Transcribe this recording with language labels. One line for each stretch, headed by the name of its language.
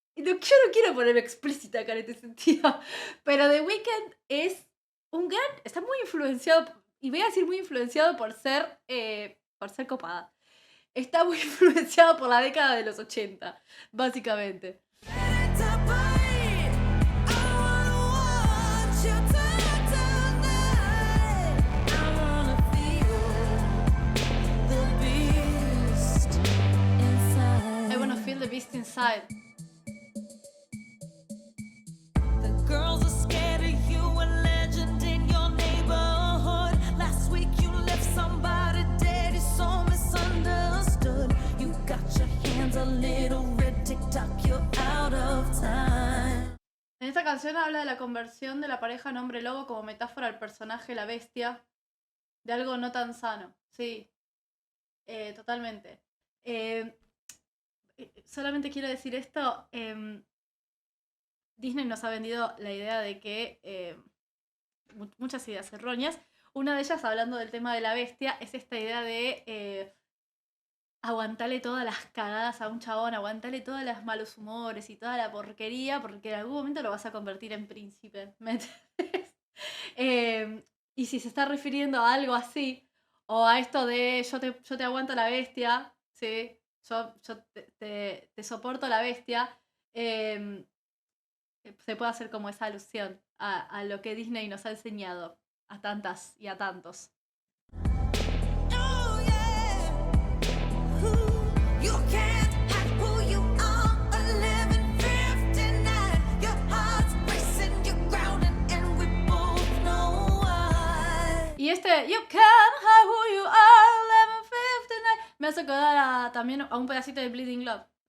Spanish: Yo no quiero ponerme explícita acá en este sentido. Pero The Weeknd es un gran... Está muy influenciado... Y voy a decir muy influenciado por ser copada. Está muy influenciado por la década de los 80, básicamente.
English: Ready to bite. I wanna watch you turn tonight. I wanna feel the beast inside. I wanna feel the beast inside. The girls are scared of you, a legend in your neighborhood. Last week you left somebody dead, you're so misunderstood. You got your hands a little red, tick-tock, you're out of time.
Spanish: En esta canción habla de la conversión de la pareja en hombre lobo como metáfora al personaje la bestia, de algo no tan sano. Sí, totalmente. Solamente quiero decir esto. Disney nos ha vendido la idea de que muchas ideas erróneas. Una de ellas, hablando del tema de la bestia, es esta idea de aguantarle todas las cagadas a un chabón, aguantarle todos los malos humores y toda la porquería, porque en algún momento lo vas a convertir en príncipe. ¿Me entiendes? Y si se está refiriendo a algo así, o a esto de yo te aguanto la bestia, ¿sí? Yo te soporto la bestia, se puede hacer como esa alusión a lo que Disney nos ha enseñado a tantas y a tantos.
English: Oh yeah. You can't hide who you are. 11:59. Your heart's racing, you're grounded, and we both know why.
Spanish: Y este You Can't Hide Who You Are, 11:59, me hace acordar también a un pedacito de Bleeding Love.